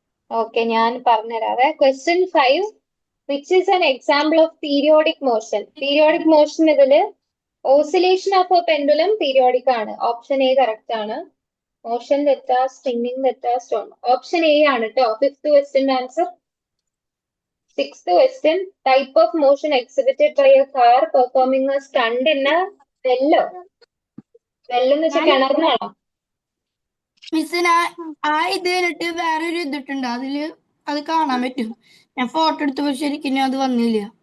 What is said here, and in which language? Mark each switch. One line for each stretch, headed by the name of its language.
Malayalam: Okay, ഞാൻ പറഞ്ഞുതരാവേ. Question 5.
English: Which is an example of periodic motion?
Malayalam: Periodic motion ഇതില് oscillation of A pendulum periodic ആണ്. Option A correct ആണ്. Motion തെറ്റാ, spinning തെറ്റാ, stone. Option A ആണ് കേട്ടോ.
English: 5th question answer. 6th question. Type of motion exhibited by a car performing a stunt in a well.
Malayalam: Well എന്ന് വെച്ചാൽ കിണറിനാണോ? മിസ്സിന് ഇത് കഴിഞ്ഞിട്ട് വേറൊരു ഇതിട്ടുണ്ട്, അതില് അത് കാണാൻ പറ്റും. ഞാൻ ഫോട്ടോ എടുത്തപ്പോ ശരിക്കും അത് വന്നില്ല.